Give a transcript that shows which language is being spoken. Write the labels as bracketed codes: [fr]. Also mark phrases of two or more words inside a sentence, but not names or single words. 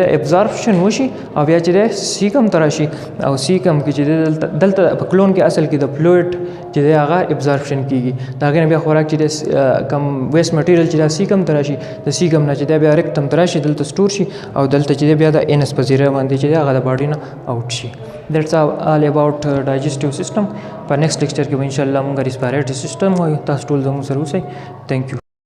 [ps] ابزارپشن وشي او بیا چې دی سیکم ته راشي او سیکم کې چې دی دلته په کولون کې اصل کې د فلویډ چې دی هغه ابزارپشن کېږي د هغې نه بیا خوراک چې دی کم [en] waste material [ps] چې دی سیکم ته راشي د سیکم نه چې دی بیا ریکټم ته راشي دلته سټور شي او دلته چې دی بیا د انس په ذریعه باندې چې دی هغه د باډي نه آوټ شي [en] That's all about digestive system. [ps] په [en] next lecture [ps] کې به [ar] ان شاء الله [ps] موږ [en] respiratory system [ps] وایو تاسو ټول زموږ سره اوسئ. [en] Thank you.